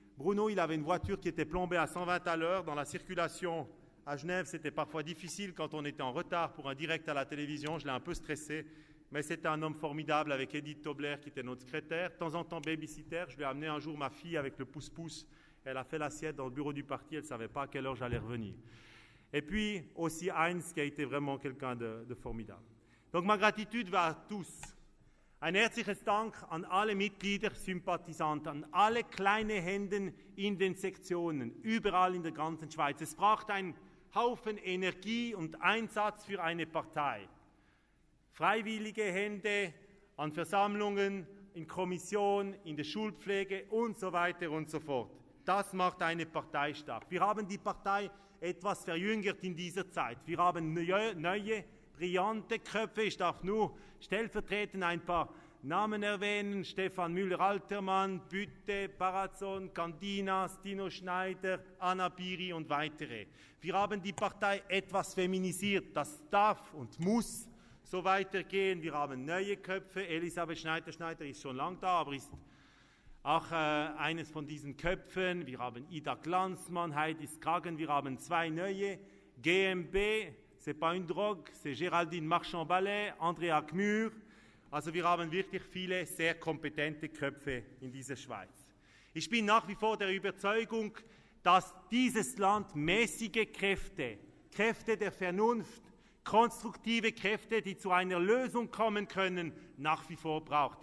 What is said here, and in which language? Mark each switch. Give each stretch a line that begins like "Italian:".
French: Bruno, il avait une voiture qui était plombée à 120 à l'heure. Dans la circulation à Genève, c'était parfois difficile quand on était en retard pour un direct à la télévision. Je l'ai un peu stressé, mais c'était un homme formidable avec Edith Tobler, qui était notre secrétaire. De temps en temps, babysitter. Je lui ai amené un jour ma fille avec le pouce-pouce. Elle a fait l'assiette dans le bureau du parti, elle ne savait pas à quelle heure j'allais revenir. Et puis aussi Heinz, qui a été vraiment quelqu'un de formidable. Donc ma gratitude va à tous.
German: Ein herzliches Dank an alle Mitglieder, Sympathisanten, an alle kleine Händen in den Sektionen, überall in der ganzen Schweiz. Es braucht einen Haufen Energie und Einsatz für eine Partei. Freiwillige Hände an Versammlungen, in Kommission, in der Schulpflege und so weiter und so fort. Das macht eine Partei stark. Wir haben die Partei etwas verjüngert in dieser Zeit. Wir haben neue, brillante Köpfe. Ich darf nur stellvertretend ein paar Namen erwähnen. Stefan Müller-Altermann, Bütte, Parazon, Candinas, Dino Schneider, Anna Biri und weitere. Wir haben die Partei etwas feminisiert. Das darf und muss so weitergehen. Wir haben neue Köpfe. Elisabeth Schneider ist schon lange da, aber ist auch eines von diesen Köpfen. Wir haben Ida Glanzmann, Heidi Skragen, wir haben 2 neue.
French: GMB, c'est pas une drogue, c'est Géraldine Marchand-Ballet, Andrea Gmür.
German: Also wir haben wirklich viele sehr kompetente Köpfe in dieser Schweiz. Ich bin nach wie vor der Überzeugung, dass dieses Land mäßige Kräfte, Kräfte der Vernunft, konstruktive Kräfte, die zu einer Lösung kommen können, nach wie vor braucht.